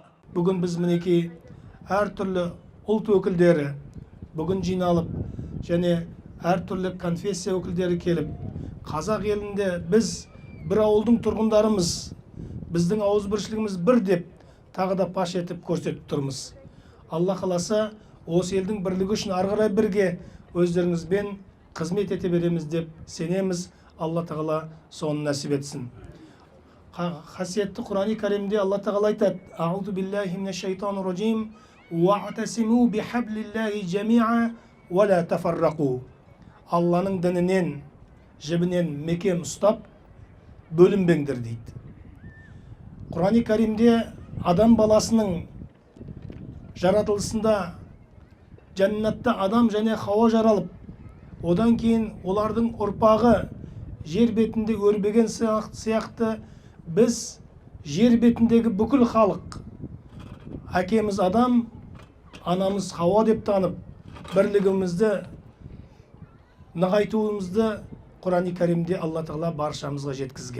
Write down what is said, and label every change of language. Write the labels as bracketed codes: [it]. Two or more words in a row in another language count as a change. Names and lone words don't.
[kk] Бүгін біз мінекей әртүрлі ұлт өкілдері бүгін жиналып, және әртүрлі конфессия өкілдері келіп, қазақ елінде біз бір ауылдың тұрғындарымыз, біздің ауызбіршілігіміз бір деп тағы да паш етіп көрсетіп тұрмыз. Алла қаласа, осы елдің бірлігі үшін ары қарай бірге өздеріңізбен қызмет ете береміз деп сенеміз. Алла тағала соны нәсіп етсін. Қасиетті Құран-ы Кәрімде Алла тағала айтады: [ar] "أعوذ بالله من الشيطان الرجيم. واعتصموا بحبل الله جميعا ولا تفرقوا." [kk] Алланың дінінен, жібінен мекем ұстап, бөлінбеңдер дейді. Құран-ы Кәрімде адам баласының жаратылысында жәннатта адам және Хауа жаралып, одан кейін олардың ұрпағы жер бетінде өрбеген сияқты біз жер бетіндегі бүкіл халық, әкеміз адам, анамыз Хауа деп танып, бірлігімізді нығайтуымызды Құран-ы Кәрімде Алла тағала баршамызға жеткізген.